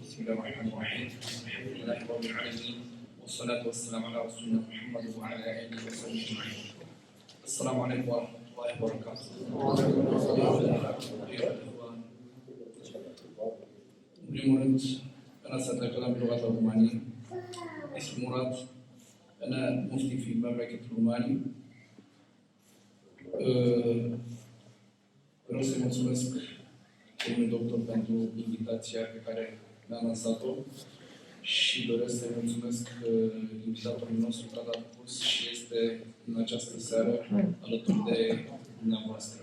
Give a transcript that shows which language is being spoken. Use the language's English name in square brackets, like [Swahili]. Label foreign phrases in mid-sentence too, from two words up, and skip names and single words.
[Arabic] بسم الله الرحمن الرحيم، الحمد لله رب العالمين، والصلاة والسلام على رسولنا محمد وعلى آله وصحبه أجمعين. السلام عليكم ورحمة الله وبركاته. [Romanian] În primul rând, [Arabic] أنا سأتكلم باللغة الرومانية. اسمي مراد، أنا مفتي في المملكة الرومانية. [Romanian] Vreau să-i mulțumesc domnului doctor pentru invitația pe care mi-a lansat-o și doresc să-i mulțumesc invitatorului nostru care a pus și este în această seară alături de dumneavoastră.